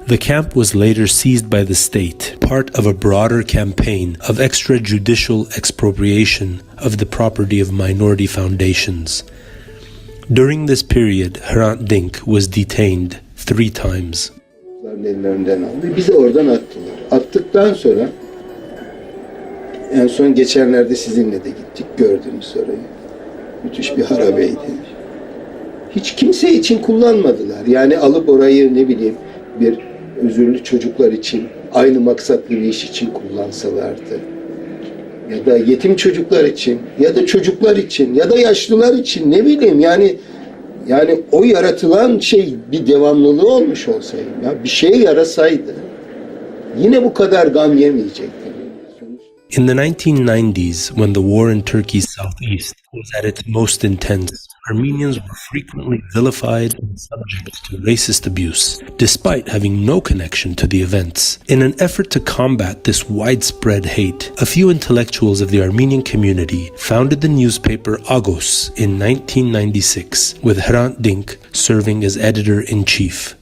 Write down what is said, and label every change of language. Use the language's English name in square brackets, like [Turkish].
[English] The camp was later seized by the state, part of a broader campaign of extrajudicial expropriation of the property of minority foundations. During this period, Hrant Dink was detained 3 times. [Turkish] Ellerinden aldı. Bizi oradan attılar. Attıktan sonra en son geçenlerde sizinle de gittik. Gördünüz orayı. Müthiş bir harabeydi. Hiç kimse için kullanmadılar. Yani alıp orayı ne bileyim bir özürlü çocuklar için aynı maksatlı bir iş için kullansalardı. Ya da yetim çocuklar için ya da çocuklar için ya da yaşlılar için ne bileyim yani o yaratılan şey bir devamlılığı olmuş olsaydı, ya bir şey yarasaydı yine bu kadar gam yemeyecekti. [English] In the 1990s, when the war in Turkey's southeast was at its most intense, Armenians were frequently vilified and subject to racist abuse, despite having no connection to the events. In an effort to combat this widespread hate, a few intellectuals of the Armenian community founded the newspaper Agos in 1996, with Hrant Dink serving as editor-in-chief.